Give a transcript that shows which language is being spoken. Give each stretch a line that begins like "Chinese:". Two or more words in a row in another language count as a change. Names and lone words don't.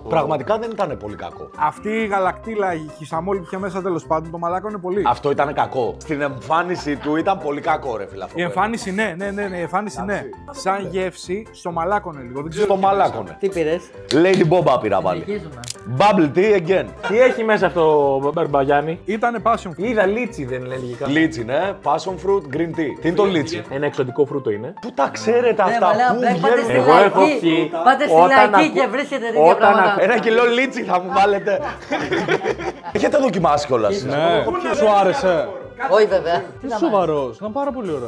Greek: Πραγματικά δεν ήταν πολύ κακό. Αυτή η γαλακτήλα, η χισαμόλη που είχε μέσα τέλος πάντων, το μαλάκο είναι πολύ. Αυτό ήταν κακό. Στην εμφάνιση του ήταν πολύ κακό, ρε φίλε. Η εμφάνιση ναι, η εμφάνιση ναι. Σαν γεύση, στο μαλάκωνε λίγο. Δεν ξέρω. Στο μαλάκωνε. Τι πήρες? Lady Boba πήρα πάλι. Συνεχίζουμε.
English: Bubble tea again.
Greek: Τι έχει μέσα αυτό, Μπαρμπαγιάννη. Ήτανε
English: passion fruit.
Greek: Είδα λίτσι, δεν λένε λογικά. Λίτσι, ναι.
English: Passion fruit, green tea.
Greek: Τι είναι το λίτσι. Ένα εξωτικό φρούτο είναι. Πού τα ξέρετε αυτά, μαλάκα, πού πάτε βγαίνουν. στη Εγώ έχω λαϊκή. πιει. Πάτε στη Όταν λαϊκή ακού- και βρίσκετε τέτοια όταν πράγματα. Ένα κιλό λίτσι θα μου βάλετε. Έχετε δοκιμάσει κιόλας. Ναι, σου άρεσε. Όχι βέβαια. Τι σοβαρός, ήταν πάρα πολύ ωραίο.